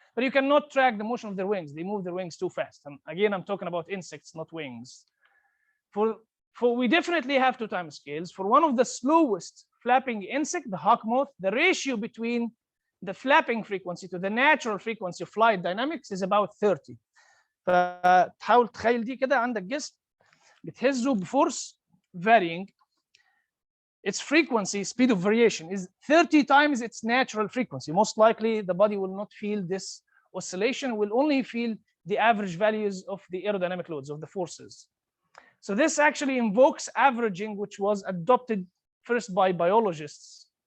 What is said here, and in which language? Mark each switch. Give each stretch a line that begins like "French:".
English: But you cannot track the motion of their wings. They move their wings too fast. And again, I'm talking about insects, not wings. For we definitely have two time scales. For one of the slowest flapping insect, the hawk moth, the ratio between the flapping frequency to the natural frequency of flight dynamics is about 30.
Arabic: فتحاول تخيل دي كده عندك جسم بتهزه بفورس varying.
English: Its frequency, speed of variation, is 30 times its natural frequency. Most likely, the body will not feel this oscillation, will only feel the average values of the aerodynamic loads, of the forces. So this actually invokes averaging, which was adopted first by biologists.